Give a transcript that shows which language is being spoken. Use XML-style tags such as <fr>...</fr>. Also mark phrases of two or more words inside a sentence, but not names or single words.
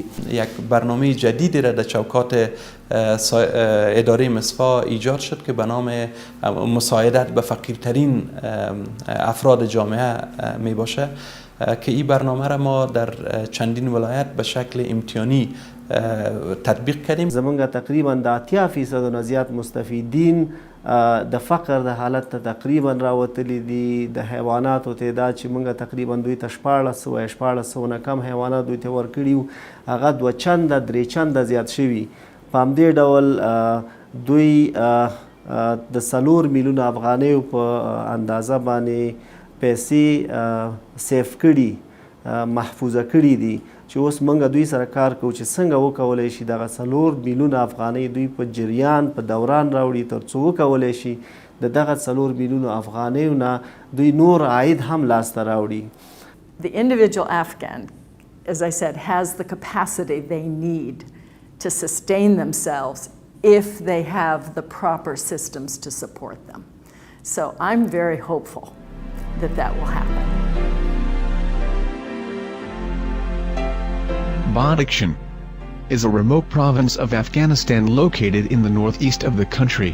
<fa>یک برنامه جدیدی را در چوکات اداره مصفا ایجاد شد که به نام مساعدت به فقیرترین افراد جامعه می باشه که این برنامه را ما در چندین ولایت به شکل امتحانی تطبیق کردیم.</fa> <ps>زمونږ تقریبا د 80% نه زیات مستفیدین د فقر د حالت ته تقریبا راوتلي دي. د حیواناتو تعداد چې موږ تقریبا دوی ته 1400 نه کم حیوانات دوی ته ورکړي، هغه 2 چنده 3 چنده زیات شوي. په همدې ډول دوی د 4 میلیونه افغانیو په اندازه باندې پیسې سیف کړي، محفوظه کړي دي چې اوس موږ دوی سره کار کوو چې څنګه وکولی شي دغه 4 میلیونه افغانۍ دوی په جریان په دوران راوړي تر څو وکولی شي د دغه 4 میلیونه افغانیو نه دوی نور عاید هم لاسته راوړي.</ps> <en>The individual Afghan, as I said, has the capacity they need to sustain themselves if they have the proper systems to support them. So I'm very hopeful that that will happen. Badakhshan is a remote province of Afghanistan located in the northeast of the country.</en>